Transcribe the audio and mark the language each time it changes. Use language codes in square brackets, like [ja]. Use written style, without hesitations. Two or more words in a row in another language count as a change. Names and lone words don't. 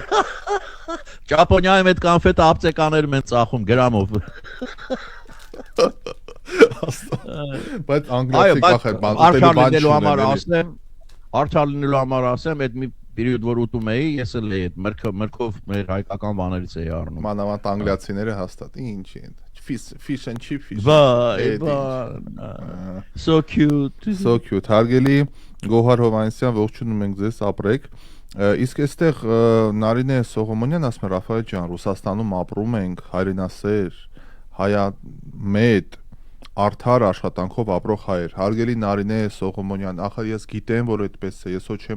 [hy] Ճապոնիայում այդ կոնֆետը ապտեկաներում են ծախում գրամով։ Բայց անգլիացի կախեր բան ուտելու համար ասեմ, արդար լինելու համար ասեմ, այդ մի պերիոդ որ ուտում էի, ես էլ էի այդ մրգով մեր հայկական բաներից էի առնում։ Մանավանդ անգլիացիները հաստատ ինչ են։ [en] Fish and chips։ So cute։ So cute։ [hy] Հարգելի Գոհար Հովանեսյան, ողջունում ենք ձեզ, ապրեք։ Իսկ այստեղ Նարինե Սողոմոնյան ասում է Ռաֆայել ջան, Ռուսաստանում ապրում ենք, հայրենասեր, հայամետ, արդար աշխատանքով ապրող հայեր։ Հարգելի Նարինե Սողոմոնյան, ախր ես գիտեմ, որ այդպես է, ես հո չեմ